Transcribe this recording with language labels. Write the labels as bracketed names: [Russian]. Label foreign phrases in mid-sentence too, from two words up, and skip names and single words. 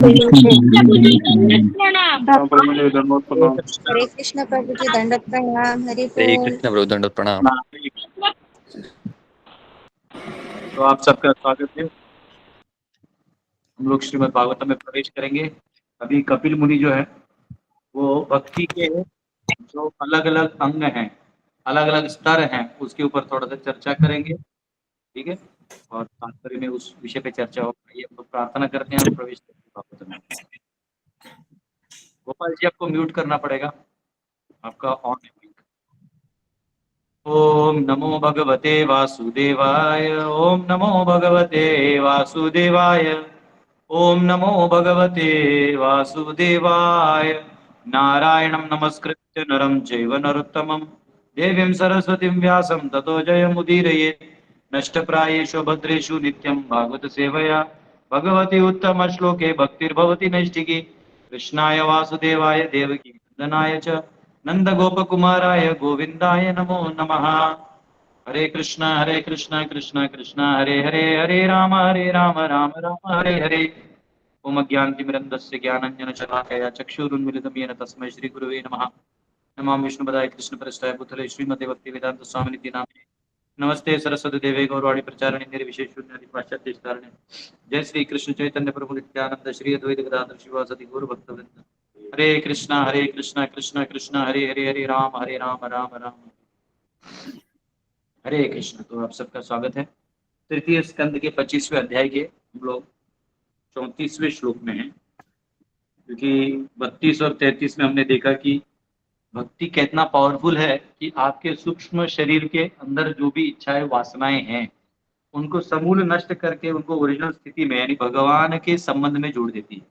[Hindi] प्रभु जी दंडवत प्रणाम। प्रभु जी दंडवत प्रणाम। हरे कृष्ण प्रभु जी दंडवत प्रणाम। हरि हरे बोल। कृष्ण प्रभु दंडवत प्रणाम। तो आप सबका स्वागत है। हम लोग श्रीमद् भागवतम में प्रवेश करेंगे। अभी कपिल मुनि जो है वो भक्ति के जो अलग अलग अंग हैं, अलग अलग स्तर हैं, उसके ऊपर थोड़ा सा चर्चा करेंगे। ठीक है, और तात्पर्य में उस विषय पे चर्चा होगा। ये हम लोग प्रार्थना करते हैं और प्रवेश करते हैं भागवतम में। गोपाल जी, आपको म्यूट करना पड़ेगा, आपका ऑन है mic। [Sanskrit] ओम नमो भगवते वासुदेवाय। ओम नमो भगवते वासुदेवाय। ओम नमो भगवते वासुदेवाय। नारायणं नमस्कृत्य नरं चैव नरोत्तमं देवीं सरस्वतीं व्यासं ततो जयमुदीरयेत्। नष्टप्रायेषु भद्रेषु नित्यं भागवत सेवया भगवती उत्तम श्लोके भक्तिर्भवति नैष्ठिकी। कृष्णाय वासुदेवाय देवकी नंदनाय च नंदगोपकुमाराय गोविंदाय नमो नमः। हरे कृष्णा कृष्णा कृष्णा हरे हरे, हरे राम राम राम हरे हरे। ओम ज्ञानतिमिरन्दस्य ज्ञानाञ्जनशलाकया चक्षुरुन्मिलितं येन तस्मै श्रीगुरुवे नमः। नमामि विष्णुपदाय कृष्णप्रेष्ठाय भूतले श्रीमते भक्तिवेदान्त स्वामिनिति नामिने। नमस्ते सरस्वती देवे गौरवाणी प्रचारिणे निर्विशेष शून्यादि पाश्चात्य कारणे। जय श्री कृष्ण चैतन्य प्रभु नित्यानंद श्री अद्वैत गदाधर शिवासदि गौर भक्तवृंद। हरे कृष्णा कृष्णा कृष्णा हरे हरे, हरे राम राम राम हरे कृष्ण। [Hindi] तो आप सबका स्वागत है। तृतीय स्कंद के 25वें अध्याय के हम लोग 34वें श्लोक में हैं, क्योंकि 32 और 33 में हमने देखा कि भक्ति कितना पावरफुल है कि आपके सूक्ष्म शरीर के अंदर जो भी इच्छाएं वासनाएं हैं उनको समूल नष्ट करके उनको ओरिजिनल स्थिति में यानी भगवान के संबंध में जोड़ देती है।